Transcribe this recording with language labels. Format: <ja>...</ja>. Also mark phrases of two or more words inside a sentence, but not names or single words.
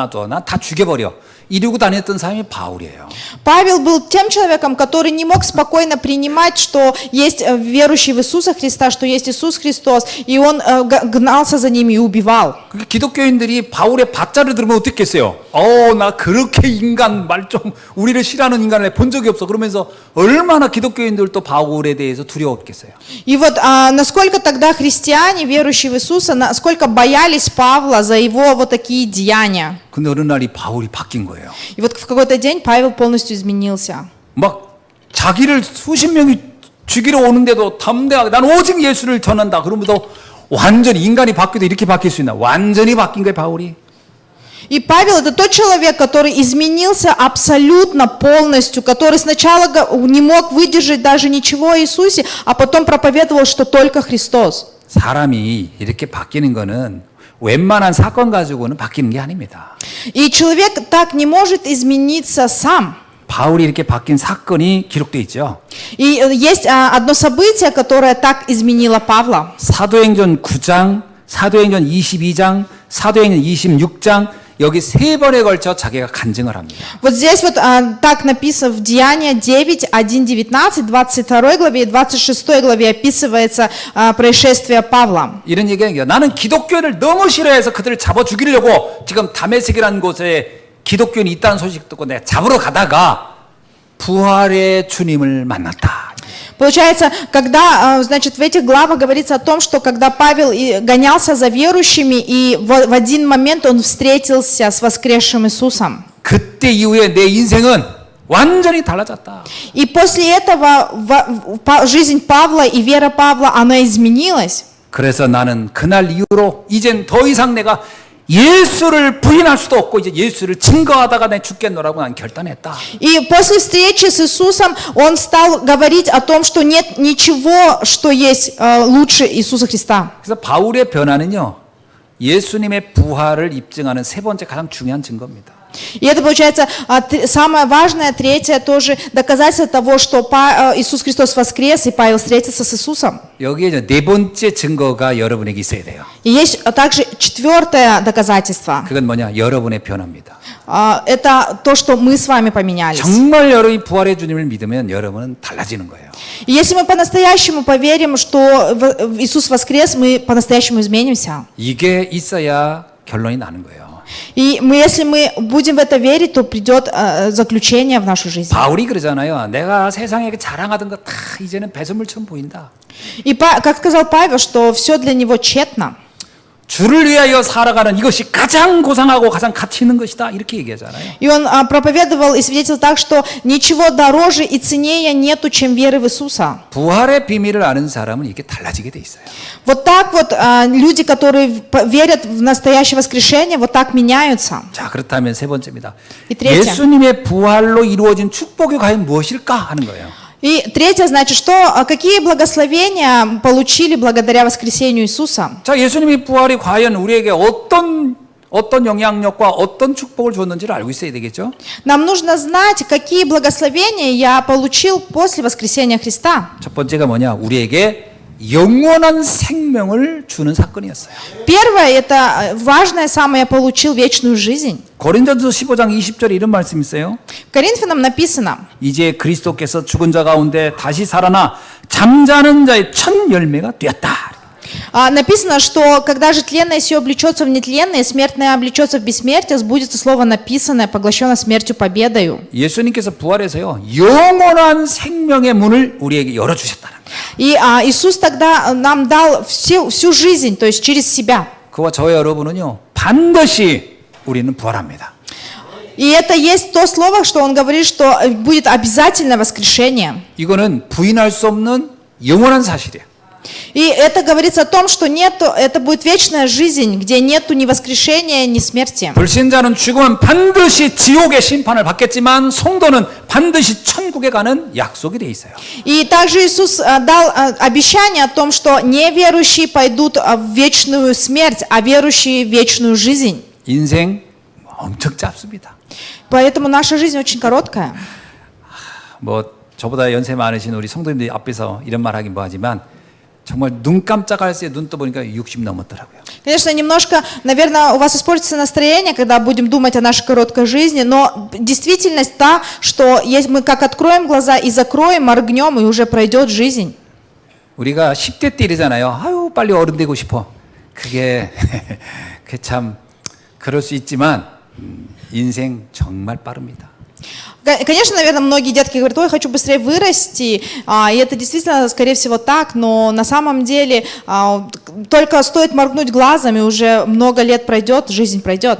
<ko>난 다 죽여버려. 이루고 다녔던 사람이 바울이에요.</ko> <ru>Павел был тем человеком, который не мог спокойно принимать, что есть верующий в Иисуса Христа, что есть Иисус Христос, и он гнался за ними и убивал.</ru> <ko>그 기독교인들이 바울의 밭자를 들으면 어떻겠어요? 나 그렇게 인간 말종 우리를 싫어하는 인간을 본 적이 없어. 그러면서 얼마나 기독교인들도 바울에 대해서 두려웠겠어요.</ko> <ru>И вот насколько тогда христиане, верующие в Иисуса, насколько боялись Павла за его вот такие деяния.</ru> <ko>근데 어느 날이 바울이 바뀐 거예요.</ko> <ru>И вот в какой-то день Павел полностью изменился.</ru> <ko>막 자기를 수십 명이 죽이러 오는데도 담대하게 난 오직 예수를 전한다. 그러면서 완전히 인간이 바뀌어도 이렇게 바뀔 수 있나? 완전히 바뀐 거예요, 바울이.</ko> <ru>И Павел это тот человек, который изменился абсолютно полностью, который сначала не мог выдержать даже ничего о Иисусе, а потом проповедовал, что только Христос.</ru> <ko>사람이 이렇게 바뀌는 거는 웬만한 사건 가지고는 바뀌는 게 아닙니다.</ko> <ru>И человек так не может измениться сам.</ru> <ko>바울이 이렇게 바뀐 사건이 기록되어 있죠.</ko> <ru>И есть одно событие, которое так изменило Павла.</ru> <ko>사도행전 9장, 사도행전 22장, 사도행전 26장 여기 세 번에 걸쳐 자기가 간증을 합니다.</ko> <ru>Вот здесь вот так написано в Деяния 9, 1, 19, 22 главе и 26 главе описывается происшествие Павла.</ru> <ko>이런 얘기가 나는 기독교인을 너무 싫어해서 그들을 잡아 죽이려고 지금 다메섹이라는 곳에 기독교인이 있다는 소식 듣고 내가 잡으러 가다가 부활의 주님을 만났다.</ko> <ru>Получается, когда, значит, в этих главах говорится о том, что когда Павел гонялся за верующими, и в один момент он встретился с воскресшим Иисусом.</ru> <ko>그때 이후에 내 인생은 완전히 달라졌다.</ko> <ru>И после этого жизнь Павла и вера Павла, она изменилась.</ru> <ko>그래서 나는 그날 이후로 이젠 더 이상 내가 예수를 부인할 수도 없고 이제 예수를 증거하다가 내 죽겠노라고 난 결단했다.</ko> <ru>И после встречи с Иисусом он стал говорить о том, что нет ничего, что есть лучше Иисуса Христа.</ru> <ko>그래서 바울의 변화는요, 예수님의 부활을 입증하는 세 번째 가장 중요한 증거입니다.</ko> <ru>И это, получается, самое важное, третье тоже доказательство того, что Иисус Христос воскрес, и Павел встретился с Иисусом.</ru> <ko>여기에 이제 네 번째 증거가 여러분에게 있어야 돼요.</ko> <ru>И есть также четвертое доказательство.</ru> <ko>그건 뭐냐? 여러분의 변화입니다.</ko> <ru>Это то, что мы с вами поменялись.</ru> <ko>정말 여러분이 부활의 주님을 믿으면 여러분은 달라지는 거예요.</ko> <ru>И если мы по-настоящему поверим, что Иисус воскрес, мы по-настоящему изменимся.</ru> <ko>이게 있어야 결론이 나는 거예요.</ko> <ru>И если мы будем в это верить, то придет заключение в нашу жизнь.</ru> <ko>바울이 그러잖아요. 내가 세상에게 자랑하던 거 다 이제는 배설물처럼 보인다.</ko> <ru>И как сказал Павел, что все для него тщетно.</ru> <ko>주를 위하여 살아가는 이것이 가장 고상하고 가장 가치 있는 것이다. 이렇게 얘기하잖아요.</ko> <ru>И он проповедовал и свидетельствовал так, что ничего дороже и ценнее нету, чем веры в Иисуса.</ru> <ko>부활의 비밀을 아는 사람은 이렇게 달라지게 돼 있어요.</ko> <ru>Вот так вот люди, которые верят в настоящее воскрешение, вот так меняются.</ru> <ko>자, 그렇다면 세 번째입니다.</ko> <ru>이 третье.</ru> <ko>예수님의 부활로 이루어진 축복이 과연 무엇일까 하는 거예요.</ko> <ru>И третье, значит, какие благословения получили благодаря воскресению Иисуса?</ru> <ko>자, 예수님의 부활이 과연 우리에게 어떤 영향력과 어떤 축복을 줬는지를 알고 있어야 되겠죠?</ko> <ru>Нам нужно знать, какие благословения я получил после воскресения Христа.</ru> <ko>첫 번째가 뭐냐? 우리에게 영원한 생명을 주는 사건이었어요.</ko> <ru>Первое, это важное самое, я получил вечную жизнь.</ru> <ko>고린도전서 15장 20절에 이런 말씀이 있어요.</ko> <ru>Коринфянам написано:</ru> <ko>이제 그리스도께서 죽은 자 가운데 다시 살아나 잠자는 자의 첫 열매가 되었다.</ko> <ru>Написано, что когда же тленное сие облечется в нетленное, смертное облечется в бессмертие, сбудется слово написанное, поглощено смертью победою.</ru> <ko>예수님께서 부활해서요, 영원한 생명의 문을 우리에게 열어주셨다는 거예요.</ko> <ru>И Иисус тогда нам дал всю жизнь, то есть через себя.</ru> <ko>그와 저와 여러분은요, 반드시 우리는 부활합니다.</ko> <ru>И это есть то слово, что он говорит, что будет обязательно воскрешение.</ru> <ko>이거는 부인할 수 없는 영원한 사실이에요.</ko> <ru>И это говорится о том, что это будет вечная жизнь, где нету ни воскрешения, ни смерти.</ru> <ko>불신자는 죽으면 반드시 지옥의 심판을 받겠지만 성도는 반드시 천국에 가는 약속이 돼 있어요.</ko> <ru>И также Иисус дал обещание о том, что неверующие пойдут в вечную смерть, а верующие в вечную жизнь.</ru> <ko>인생 엄청 짧습니다.</ko> <ru>Поэтому наша жизнь очень короткая.</ru> <ko>뭐 저보다 연세 많으신 우리 성도님들 앞에서 이런 말하긴 뭐하지만 정말 눈 깜짝할 새 눈 떠보니까 60 넘었더라고요.</ko> <ru>Конечно, немножко, наверное, у вас испортится настроение, когда будем думать о нашей короткой жизни, но действительность та, что есть, мы как откроем глаза и закроем, моргнем, и уже пройдет жизнь.</ru> <ko>우리가 10대 때 이러잖아요. 아유, 빨리 어른 되고 싶어. 그게 참 그럴 수 있지만 인생 정말 빠릅니다.</ko> <ru>Конечно, наверное, многие детки говорят, ой, я хочу быстрее вырасти, и это действительно, скорее всего, так, но на самом деле только стоит моргнуть глазом, и уже много лет пройдет, жизнь пройдет.</ru>